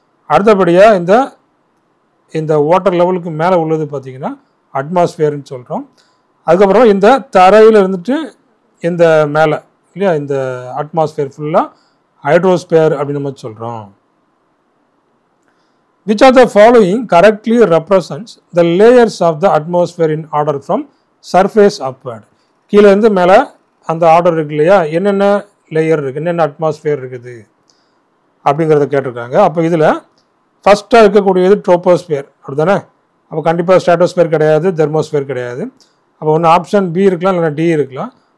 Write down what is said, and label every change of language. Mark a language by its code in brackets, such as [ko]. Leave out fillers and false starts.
[ta] அடுத்தபடியாக இந்த வாட்டர் லெவலுக்கு மேலே உள்ளது பார்த்திங்கன்னா அட்மாஸ்பியர்னு சொல்கிறோம். அதுக்கப்புறம் இந்த தரையில் இருந்துட்டு இந்த மேலே இல்லையா, இந்த அட்மாஸ்பியர் ஃபுல்லாக ஹைட்ரோஸ்பியர் அப்படின்னு நம்ம சொல்கிறோம். [en] Which of the following correctly represents the layers of the atmosphere in order from surface upward? [ta] கீழே இருந்து மேலே அந்த ஆர்டர் இருக்கு இல்லையா, என்னென்ன லேயர் இருக்குது, என்னென்ன அட்மாஸ்பியர் இருக்குது அப்படிங்கிறத கேட்டிருக்காங்க. அப்போ இதில் ஃபஸ்ட்டாக இருக்கக்கூடியது ட்ரோபோஸ்பியர் அப்படி தானே. அப்போ கண்டிப்பாக ஸ்ட்ராட்டோஸ்பியர் கிடையாது, தெர்மோஸ்பியர் கிடையாது. அப்போ ஒன்று ஆப்ஷன் பி இருக்கலாம், இல்லைனா டி இருக்கலாம்.